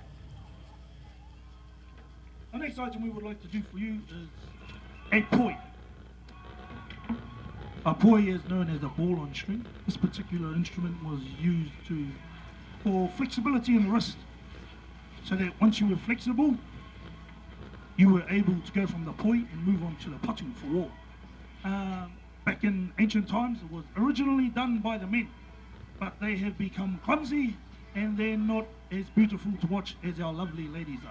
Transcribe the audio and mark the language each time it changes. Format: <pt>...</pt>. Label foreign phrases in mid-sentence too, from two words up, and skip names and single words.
<en>The next item we would like to do for you is a poi. A poi is known as a ball on string. This particular instrument was used for flexibility in the wrist, so that once you were flexible, you were able to go from the poi and move on to the patu for war. Back in ancient times, it was originally done by the men, but they have become clumsy and they're not as beautiful to watch as our lovely ladies are.</en>